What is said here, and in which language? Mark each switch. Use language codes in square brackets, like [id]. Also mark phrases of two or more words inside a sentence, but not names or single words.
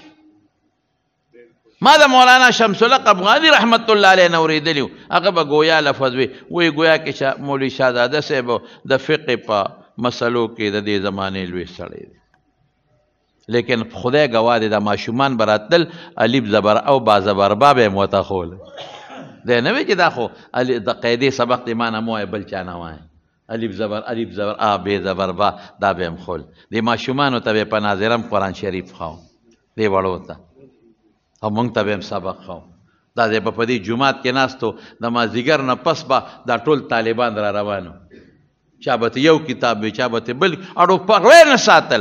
[ps] ما د مولانا شمس الحق افغاني [ar] رحمت الله علیه [ps] نه اورېدلي وو، هغه به ګویا لفظ وی ګویا کې مولوي شهزاده صاحب د فقه په مسلو کې د دې زمانې لوی سړی دی. لیکن خدای ګواه دی، دا ماشومان به راتلل الف زبر او با زبر با به یې ورته ښول. دی نه وی چې دا خو د قاعدې سبق دی ما نه مه وایه بل چا نه وایه، الف زبر آ بې زبر با دا به یې ښول. دې ماشومانو ته به یې په ناظرم قرآن شریف ښاو، دې وړو ته، او مونږ ته به هم سبق ښاو. دا دی به په دې جومات کې ناست و، د مازدیګر نه پس به دا ټول طالبان را روان وو، چا به یو کتاب وي، چا به بل، اړو پغوی نه ساتله.